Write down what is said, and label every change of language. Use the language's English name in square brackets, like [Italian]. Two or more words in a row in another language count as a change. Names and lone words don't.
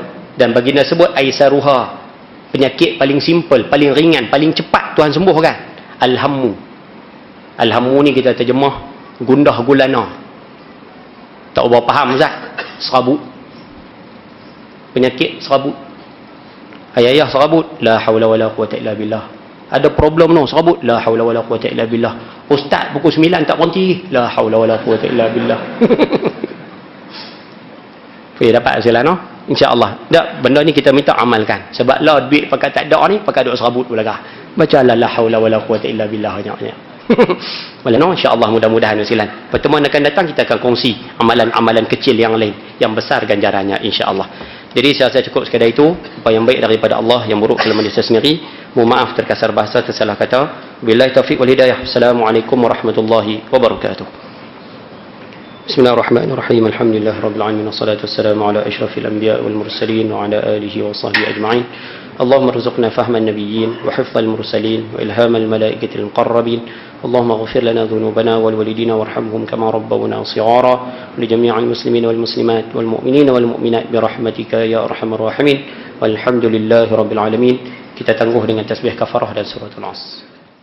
[Malay] Dan baginda sebut aisaruha, penyakit paling simple, paling ringan, paling cepat Tuhan sembuhkan. Alhammu. Alhammu ni kita terjemah gundah gulana. Tak berapa faham Ustaz? Serabut. Penyakit serabut. Ayah serabut, [Arabic] لا حول ولا قوة إلا بالله. [Malay] Ada problem no, serabut, [Arabic] لا حول ولا قوة إلا بالله. [Malay] Ustaz pukul 9 tak berhenti, [Arabic] لا حول ولا قوة إلا بالله. [Malay] Boleh dapat hasil no? Insya-Allah. Tak, benda ni kita minta amalkan. Sebab lah duit pakai tak ada ni, pakai duk serabut pula kah. Baca [Arabic] لا حول ولا قوة إلا بالله [Malay] banyak-banyak. Boleh no? Insya-Allah, mudah-mudahan hasilan. Pertemuan akan datang kita akan kongsi amalan-amalan kecil yang lain yang besar ganjarannya insya-Allah. Jadi saya rasa cukup sekadar itu. Apa yang baik daripada Allah, yang buruk dalam diri saya sendiri. Mohon maaf terkasar bahasa, tersalah kata. [Arabic] بالله التوفيق والهداية السلام عليكم ورحمة الله وبركاته. بسم الله الرحمن الرحيم الحمد لله رب العالمين. والصلاة والسلام على أشرف الأنبياء والمرسلين وعلى آله وصحبه أجمعين. اللهم ارزقنا فهم النبيين وحفظ المرسلين وإلهام الملائكة المقربين. اللهم اغفر لنا ذنوبنا وللوالدين وارحمهم كما ربونا صغارا ولجميع المسلمين والمسلمات والمؤمنين والمؤمنات برحمتك يا أرحم الراحمين. والحمد لله رب العالمين. [Malay] Kita tangguh dengan tasbih kafarah dan suratul As.